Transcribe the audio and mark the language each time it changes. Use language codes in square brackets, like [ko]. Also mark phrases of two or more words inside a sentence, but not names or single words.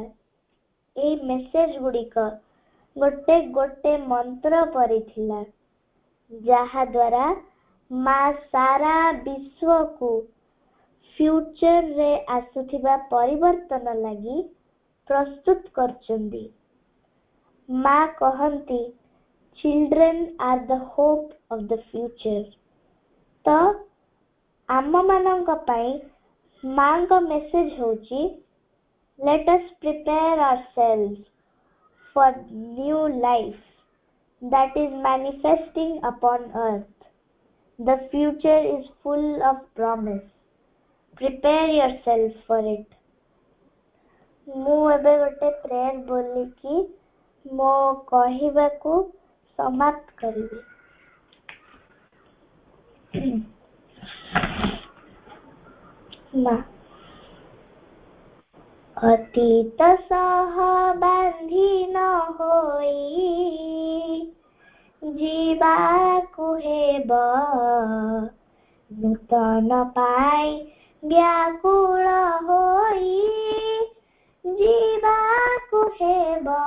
[or] ଏଇ ମେସେଜ ଗୁଡ଼ିକ ଗୋଟେ ଗୋଟେ ମନ୍ତ୍ର ପରି ଥିଲା, ଯାହା ଦ୍ୱାରା ମା ସାରା ବିଶ୍ୱକୁ ଫ୍ୟୁଚରରେ ଆସୁଥିବା ପରିବର୍ତ୍ତନ ଲାଗି ପ୍ରସ୍ତୁତ କରୁଛନ୍ତି। ମା କହନ୍ତି, [en] Children are the hope of the future. [or] ତ ଆମମାନଙ୍କ ପାଇଁ ମାଙ୍କ ମେସେଜ ହେଉଛି, [en] let us prepare ourselves for new life that is manifesting upon earth. The future is full of promise. Prepare yourself for it. [or] ମୁଁ ଏବେ ଗୋଟେ ପ୍ରେୟର ବୋଲିକି ମୋ କହିବାକୁ ସମାପ୍ତ କରିବି। ମା ଅତୀତ ସହ ବାନ୍ଧି ନ ହୋଇ ଯିବାକୁ ହେବ, ନୂତନ ପାଇ ବ୍ୟାକୁଳ ହୋଇ ଯିବାକୁ ହେବ।